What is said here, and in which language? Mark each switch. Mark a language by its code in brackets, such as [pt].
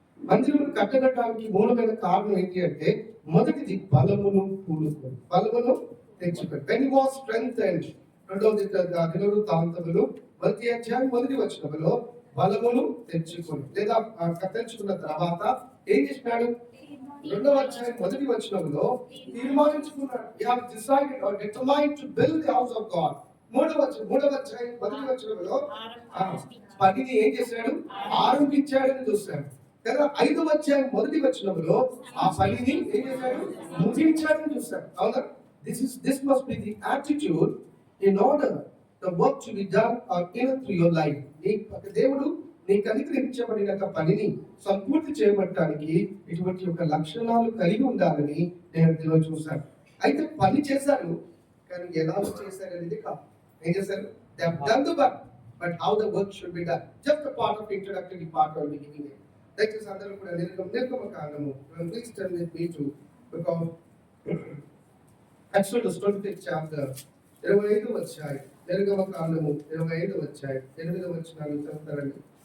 [te] మందిరం కట్టగట్టడానికి మూలమైన కారణం ఏంటి అంటే, మొదటిది బలమును కూడుకొని, బలమును తెచ్చుకొని. [en] when he was strengthened, [te] రెండవది దినవృత్తాంతములు 1వ అధ్యాయం 1వ వచనములో బలమును తెచ్చుకొని లేదా తెచ్చుకున్న తర్వాత ఏం చేసినాడు, 2వ అధ్యాయం 1వ వచనంలో తీర్మానించుకున్నాడు. [en] He has decided or determined to build the house of God. [te] 3వ అధ్యాయం 1వ వచనంలో పనిని ఏం చేశాడు, ఆరంభించాడని చూస్తాడు కదా. 5వ అధ్యాయం 1వ వచనంలో ఆ పనిని ఏం చేశాడు, ముగించాడని చూస్తాడు. [en] అవునా, this must be the attitude in order the work to be done in through your life. [te] దేవుడు నీకు అనుగ్రహించబడిన పనిని సంపూర్తి చేయబడటానికి ఇటువంటి ఒక లక్షణాలు కలిగి ఉండాలని నేను చూశాను. అయితే పని చేశారు, కానీ ఎలా చేశారు అనేది కాదు. ఏం చేశారు, [en] they have done the work, but how the work should be done. Just a part of introductory part or beginning. [te] దయచేసి అందరూ కూడా నిర్గమకాండము, [en] please turn with me to book of Exodus 25th chapter, [te] 25వ అధ్యాయం. నిర్గమకాండము 25వ అధ్యాయం 8వ వచనాలు చదువుతారండి.